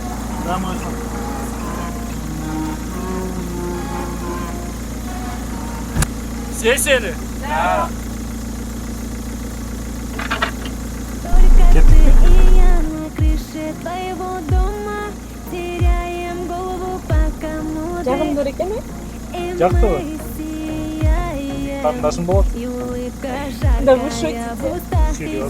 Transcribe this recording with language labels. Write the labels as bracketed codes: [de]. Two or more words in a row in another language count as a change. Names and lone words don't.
[ru] Да, можно. Все сели? Да. Только ты и я на крыше твоего дома теряем голову по кому-то. [kk] Жағымды екен бе? Жақсы ғой. Қарындасым болады. [ru] И улыбка жаркая Да вы шутите? в устах, и Серьезно?